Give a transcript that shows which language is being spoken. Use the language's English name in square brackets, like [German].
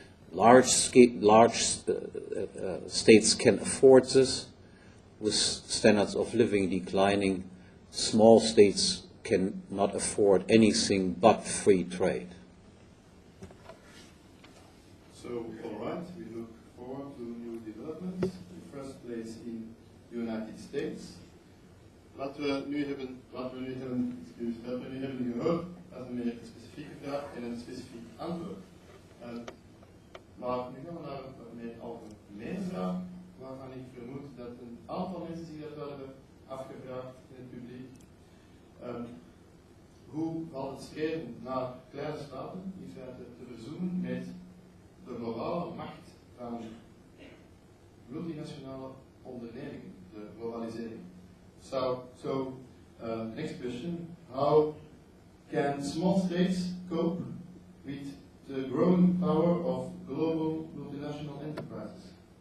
[English] Large states can afford this with standards of living declining. Small states cannot afford anything but free trade. So, all right, we look forward to new developments. In the first place in the United States. [Dutch] Wat we nu hebben gehoord, dat is een meer specifieke vraag en een specifiek antwoord. Maar nu gaan we naar een meer algemene vraag, waarvan ik vermoed dat een aantal mensen zich dat wel hebben afgevraagd in het publiek. Hoe valt het streven naar kleine staten in feite te verzoenen met de globale macht van multinationale ondernemingen, de globalisering? [English] So next question, how can small states cope with the growing power of global multinational enterprises?